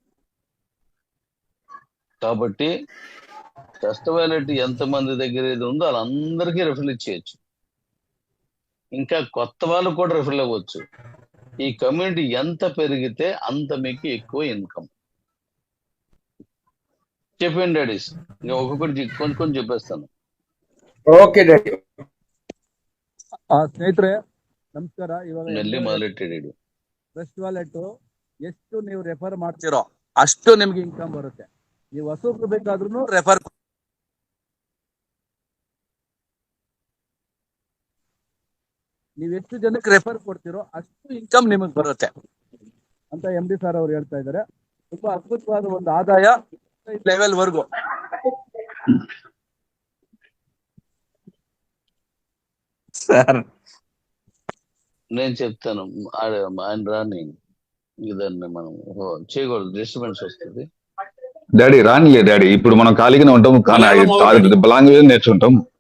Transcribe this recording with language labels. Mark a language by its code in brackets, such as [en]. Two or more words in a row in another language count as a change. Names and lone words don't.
[te] కాబట్టి ట్రస్ట్ వాలెట్ ఎంతమంది దగ్గర ఏది ఉందో వాళ్ళందరికీ రెఫరల్ ఇచ్చేయచ్చు. ఇంకా కొత్త వాళ్ళు కూడా రెఫరల్ అవ్వచ్చు. ఈ కమ్యూనిటీ ఎంత పెరిగితే అంత మీకు ఎక్కువ ఇన్కమ్. చెప్పండి డాడీస్, ఇంకా ఒక్కొక్కటి కొంచెం చెప్పేస్తాను. ఓకే డాడీ. [kn] ಸ್ನೇಹಿತರೆ ನಮಸ್ಕಾರ. ಇವಾಗ [te] మళ్ళీ మొదలెట్టిడు. [kn] ಟ್ರಸ್ಟ್ ವಾಲೆಟ್ ಎಷ್ಟು ನೀವು ರೆಫರ್ ಮಾಡ್ತೀರೋ ಅಷ್ಟು ನಿಮ್ಗೆ ಇನ್ಕಮ್ ಬರುತ್ತೆ. ನೀವು ಹೊಸಬ್ರು ಬೇಕಾದ್ರೂ ರೆಫರ್, ನೀವು ಎಷ್ಟು ಜನಕ್ಕೆ ರೆಫರ್ ಕೊಡ್ತೀರೋ ಅಷ್ಟು ಇನ್ಕಮ್ ನಿಮಗೆ ಬರುತ್ತೆ ಅಂತ MD ಸರ್ ಅವ್ರು ಹೇಳ್ತಾ ಇದ್ದಾರೆ. ತುಂಬಾ ಅದ್ಭುತವಾದ ಒಂದು ಆದಾಯ ಲೆವೆಲ್ ವರ್ಗು. [te] సార్ నేను చెప్తాను, ఆయన రాని దాన్ని మనం చేయకూడదు, డిస్టర్బెన్స్ వస్తుంది. డాడీ రానిలే డాడీ, ఇప్పుడు మనం ఖాళీగానే ఉంటాం, లాంగ్వేజ్ నేర్చుకుంటాం.